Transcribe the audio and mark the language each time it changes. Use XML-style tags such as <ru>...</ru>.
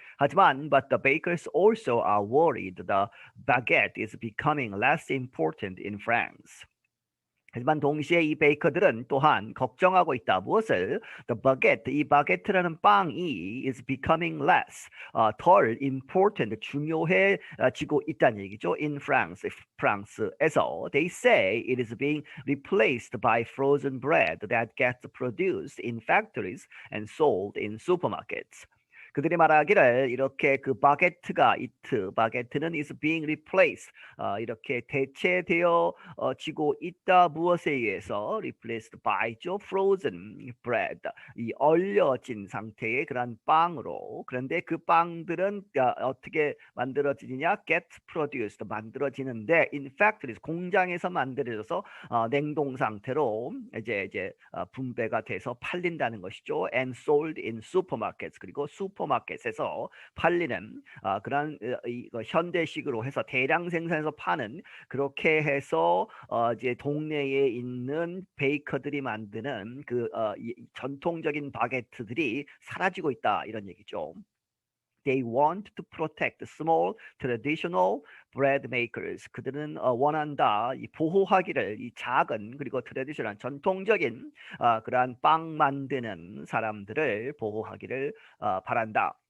<ko>하지만</ko> <en>but the bakers also are worried the baguette is becoming less important in France.</en> <ko>하지만 동시에 이 베이커들은 또한 걱정하고 있다. 무엇을?</ko> <en>The baguette,</en> <ko>이 바게트라는 빵이</ko> <en>is becoming less,</en> <ko>덜 important, 중요해지고 있다는 얘기죠.</ko> <en>In France,</en> <ko>프랑스에서.</ko> <en>They say it is being replaced by frozen bread that gets produced in factories and sold in supermarkets.</en> <ko>그들이 말하기를 이렇게 그 바게트가 바게트는</ko> <en>is being replaced</en> <ko>이렇게 대체되어지고 있다. 무엇에 의해서?</ko> <en>replaced by</en> <ko>죠.</ko> <en>frozen bread</en> <ko>이 얼려진 상태의 그런 빵으로. 그런데 그 빵들은 어떻게 만들어지느냐?</ko> <en>get produced</en> <ko>만들어지는데</ko> <en>in factories</en> <ko>공장에서 만들어져서 냉동 상태로 이제 분배가 돼서 팔린다는 것이죠.</ko> <en>and sold in supermarkets</en> <ko>그리고 슈퍼마켓에서 팔리는 그런 현대식으로 해서 대량 생산해서 파는 그렇게 해서 이제 동네에 있는 베이커들이 만드는 그 전통적인 바게트들이 사라지고 있다 이런 얘기죠.</ko> <en>They want to protect small traditional bread makers.</en> <ko>그들은 원한다. 이 보호하기를 이 작은 그리고 트레디셔널 전통적인 그러한 빵 만드는 사람들을 보호하기를 바란다.</ko>